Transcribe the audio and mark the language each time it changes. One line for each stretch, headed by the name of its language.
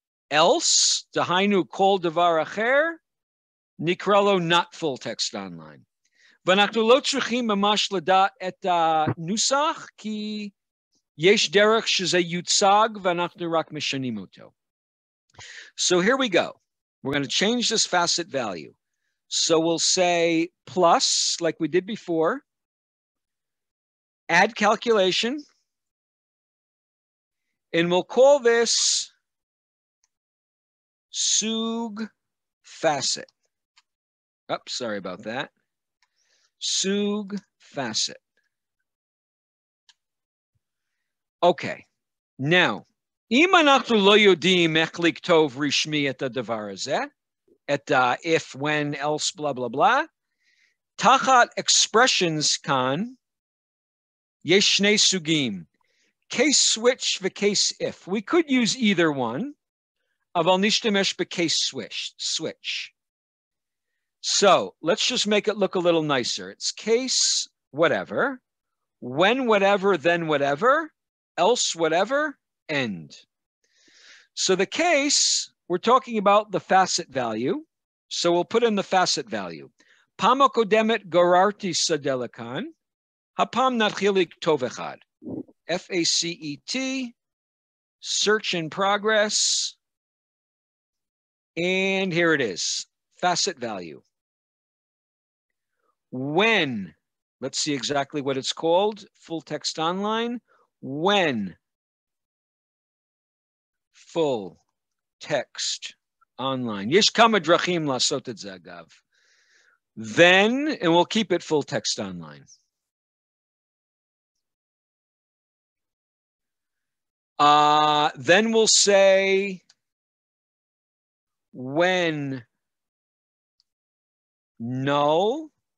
Hebrew: Else, דהיינו כל דבר אחר, נקרא לו
English: not full text online.
Hebrew: ואנחנו לא צריכים ממש לדעת את הנוסח, כי יש דרך שזה יוצג ואנחנו רק משנים אותו.
English: So here we go. We're going to change this facet value. So we'll say plus, like we did before, add calculation, and we'll call this sug facet. Oops, sorry about that. Sug facet.
Hebrew: Okay, now, אם אנחנו לא יודעים איך לכתוב רשמי את הדבר הזה, את if, when, else, blah, blah, blah, תחת expressions כאן, יש שני סוגים, case switch ו-case if.
English: We could use either one,
Hebrew: אבל נשתמש ב-
English: case switch. So let's just make it look a little nicer. It's case whatever, when whatever, then whatever, else whatever, end. So the case, we're talking about the facet value. So we'll put in the facet value.
Hebrew: פעם הקודמת גררתי שדה לכאן, הפעם נתחיל לכתוב אחד.
English: F-A-C-E-T, search in progress, and here it is, facet value. When, let's see exactly what it's called, full text online, when full text online.
Hebrew: יש כמה דרכים לעשות את זה אגב.
English: Then, and we'll keep it full text online. Then we'll say when null.